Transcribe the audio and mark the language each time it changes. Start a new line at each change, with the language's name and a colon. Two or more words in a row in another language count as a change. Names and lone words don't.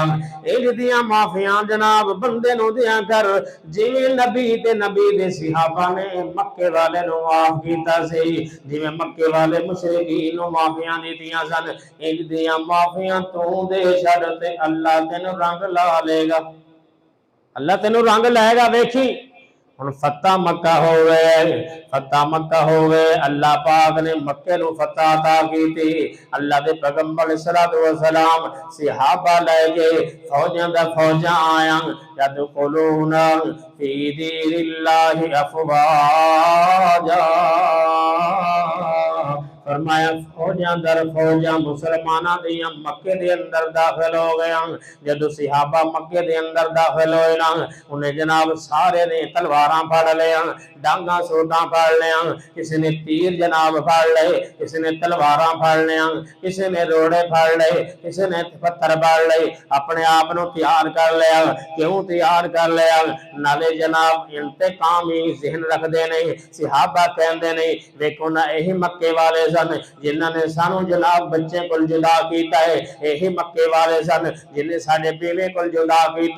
Punjabi: اینج دیاں معافیاں جناب بندے نوں دیا کر، جیویں نبی تے نبی دے صحابہ نے مکے والے نوں معاف کیتا سی، جیویں مکے والے مشرکین نوں معافیاں دتیاں سن، اینج دیاں معافیاں تو دے چھڈ تے اللہ تینوں رنگ لا لےگا، اللہ تینوں رنگ لائےگا. ویکھی ہݨ فتح مکہ ہو گئے، فتح مکہ ہو گئے، اللہ پاک نے مکے نوں فتح عطا کیتی. اللہ دے پیغمبر
Arabic: صلى الله عليه وسلم
Punjabi: صحابہ لےکے فوجاں دا فوجاں آیا,
Arabic: يدخلون في دين الله أفواجا.
Punjabi: فرمایا فوجاں در فوجاں مسلماناں دیاں مکے دے اندر داخل ہو گیا. جدوں صحابہ مکے دے اندر داخل ہوئے نا، اونہاں جناب سارے نے تلواراں پھڑ لیا، ڈانگا سوٹا پھڑ لیا، کسی نے تیر جناب پھڑ لئے، کسی نے تلواراں پھڑ لیا، کسی نے روڑے پھڑ لئے، کسی نے پتھر پھڑ لئے,
Urdu: اپنے آپ کو تیار کر لیا. کیوں تیار کر لیا? نالے جناب انتقامی ذہن رکھتے نہیں. صحابہ کہتے نہیں دیکھو نا یہی مکے والے سن جنہوں نے سانوں جناب بچے کو جدا کیا ہے، یہی مکے والے سن جنہیں ساڈے بیوے کو جدا کیا